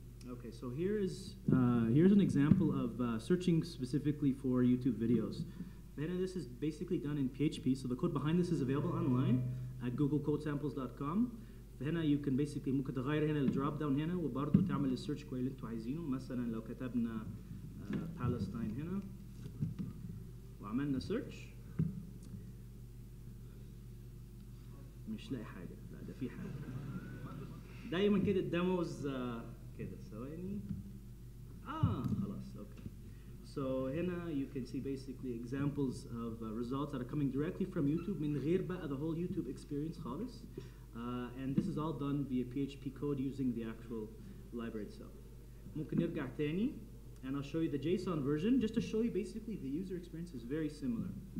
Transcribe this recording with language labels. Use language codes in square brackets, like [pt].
[en] Okay, so here's an example of searching specifically for YouTube videos. This is basically done in PHP, so the code behind this is available online at googlecodesamples.com. [ar] فهنا [en] you can basically [ar] ممكن تغير هنا الدروب داون هنا وبرضه تعمل السيرش كويس اللي انتوا عايزينه. مثلا لو كتبنا بالستاين هنا وعملنا سيرش مش لاقي حاجه. لا ده في حاجه. دايما كده الديموز كده ثواني. خلاص اوكي. [en] So هنا you can see basically examples of results that are coming directly from YouTube [ar] من غير بقى [en] the whole YouTube experience خالص. And this is all done via PHP code using the actual library itself. [ar] ممكن نرجع تاني [en] and I'll show you the JSON version just to show you basically the user experience is very similar.